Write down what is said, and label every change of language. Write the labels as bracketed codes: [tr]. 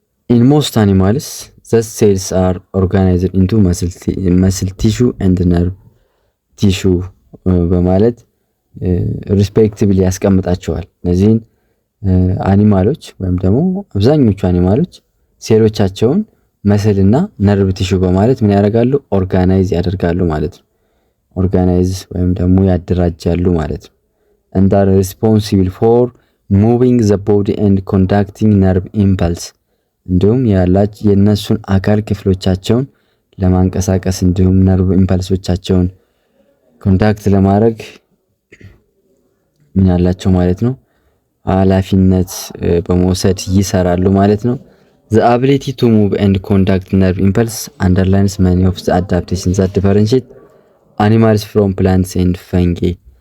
[en] in most animals the cells are organized into muscle tissue and nerve tissue [am] በማለት ሪስፔክቲቭሊ ያስቀምጣቸዋል። እነዚህን አኒማሎች ወይም ደግሞ አብዛኞቹ አኒማሎች ሴሎቻቸውን መስልና ነርቭ ቲሹ በማለት ምን ያደርጋሉ? ኦርጋናይዝ ያደርጋሉ ማለት ነው። [en] ኦርጋናይዝ ወይም ደግሞ ያደራጃሉ ማለት ነው። and are responsible for moving the body and conducting nerve impulse. [am] እንዲሁም የነሱን አካል ክፍሎቻቸውን ለማንቀሳቀስ እንዲሁም ነርቭ ኢምፐልሶቻቸውን ኮንታክት ለማድረግ ምን ያላቸው ማለት ነው? ኃላፊነት በመውሰድ ይሰራሉ ማለት ነው። [en] the ability to move and conduct nerve impulse underlines many of the adaptations that differentiate animals from plants and fungi.